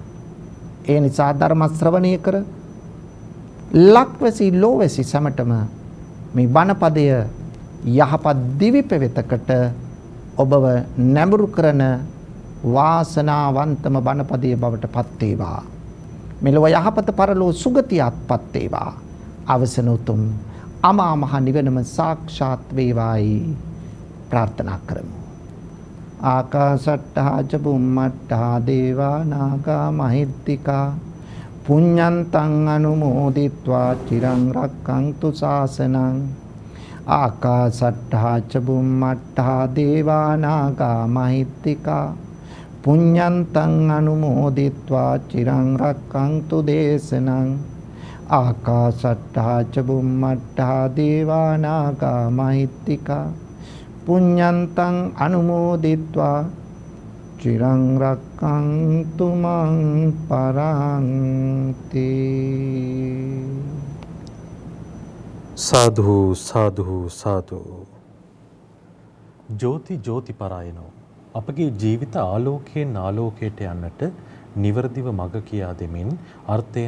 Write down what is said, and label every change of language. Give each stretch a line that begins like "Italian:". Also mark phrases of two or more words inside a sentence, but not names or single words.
Sinhala: ඒ නිසා ධර්ම ශ්‍රවණය කර ලක්වැසි ලෝවැසි සැමටම මේ බණපදය යහපත් දිවි පෙවෙතකට ඔබව නැඹුරු කරන වාසනාවන්තම බණපදයේ බවට පත් වේවා. මෙලොව යහපත පරලෝ සුගතියත්පත් වේවා. අවසන උතුම් අමා මහ නිවනම සාක්ෂාත් වේවායි ප්‍රාර්ථනා කරමු.
Pali: ආකාසට්ටා ච බුම්මට්ටා දේවා නාග මහිද්దికා පුඤ්ඤන්තං අනුමෝදිත්වා චිරං රක්ඛන්තු ශාසනං ආකාසට්ටා ච බුම්මට්ටා දේවා නාග මහිද්దికා පුඤ්ඤන්තං අනුමෝදිත්වා චිරං රක්ඛන්තු දේශනං ආකාසට්ටා ච බුම්මට්ටා දේවා නාග මහිද්దికා පුඤ්ඤන්තං අනුමෝදිත්වා චිරං රක්ඛන්තු මං පරන්ති.
Sinhala: සාදු සාදු සාදු.
Pali: ජෝති ජෝති පරායනෝ
Sinhala: අපගේ ජීවිත ආලෝකයෙන් ආලෝකයට යන්නට නිවර්දිව මඟ කියා දෙමින් අර්ථයෙන්